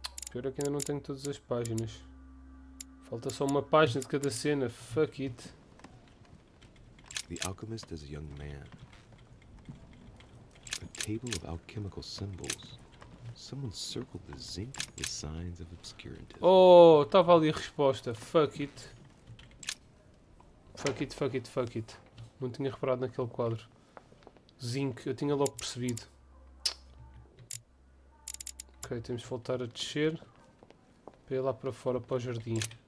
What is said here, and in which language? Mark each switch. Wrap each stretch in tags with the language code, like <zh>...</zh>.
<pt>Pior é que ainda não tenho todas as páginas. Falta só uma página de cada cena.</pt> <en>Fuck it. The alchemist is a young man. A table of alchemical symbols. Someone circled the zinc with signs of obscurantism.</en> <pt>Oh, estava ali a resposta.</pt> <en>Fuck it. Fuck it, fuck it, fuck it.</en> <pt>Não tinha reparado naquele quadro. Zinc, eu tinha logo percebido. Ok, temos de voltar a descer para ir lá para fora para o jardim.</pt>